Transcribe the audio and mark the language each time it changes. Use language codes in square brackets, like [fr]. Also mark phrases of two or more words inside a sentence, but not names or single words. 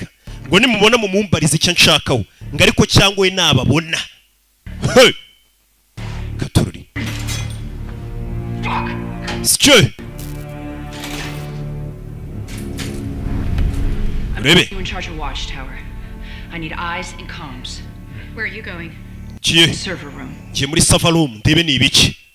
[rw] Ngo nimubona mumumbariza icyo nshakaho. Ngo ariko cyangwa we nababona. Hey! Katururi. Fuck. Sicyo. [en] You in charge of Watchtower. I need eyes and comms. Where are you going? Server room. [rw] Ngiye muri [en] server room [rw] ndebe ni ibiki.